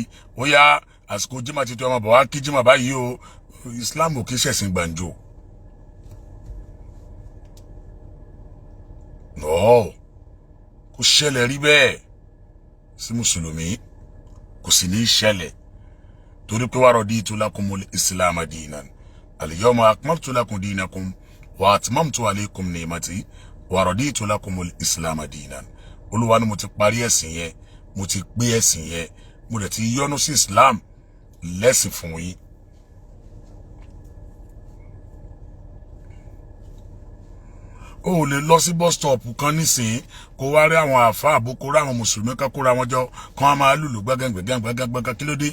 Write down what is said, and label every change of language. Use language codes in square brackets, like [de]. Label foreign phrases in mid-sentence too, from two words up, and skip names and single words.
[yo] Ó yá àsìkò Jímọ̀ títí ọmọ bọ̀ wá kí Jímọ̀ báyìí o. Islam ò kí ṣẹ̀sìn gbàǹjo. No, kò ṣẹlẹ̀ rí bẹ́ẹ̀ sí mùsùlùmí, kò sì ní ṣẹlẹ̀ torí pé [ar] ورضيت لكم الإسلام دينا. اليوم أكملت لكم دينكم وأتممت عليكم نعمتي ورضيت لكم الإسلام دينا. [yo] Olúwa ni mo ti parí ẹ̀sìn yẹn, mo ti gbé ẹ̀sìn yẹn, mo dẹ̀ ti yọ́nú sí Islam lẹ́sìn fún yín. O lè lọ sí [en] bus stop [yo] kan nísìn kó wá rí àwọn àfáà àbúkó rí àwọn mùsùlùmí kan kóra wọn jọ kan máa lùlù gbágángbágángbágán kí ló dé?